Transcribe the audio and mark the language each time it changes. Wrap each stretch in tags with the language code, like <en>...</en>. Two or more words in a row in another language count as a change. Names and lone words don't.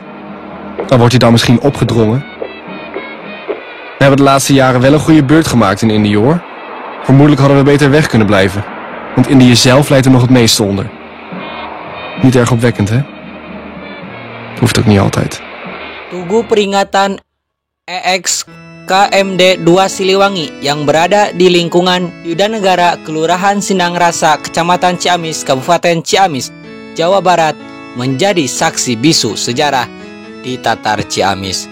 <nl>Al wordt hij dan misschien opgedrongen. We hebben de laatste jaren wel een goede beurt gemaakt in Indië, hoor. Vermoedelijk hadden we beter weg kunnen blijven. Want Indië zelf leidt er nog het meeste onder. Niet erg opwekkend, hè? Hoeft ook niet altijd.</nl> <id>Tugu peringatan EXKMD 2 Siliwangi yang berada di lingkungan Yudanegara, Kelurahan Sindangrasa, Kecamatan Ciamis, Kabupaten Ciamis, Jawa Barat menjadi saksi bisu sejarah di Tatar Ciamis.</id>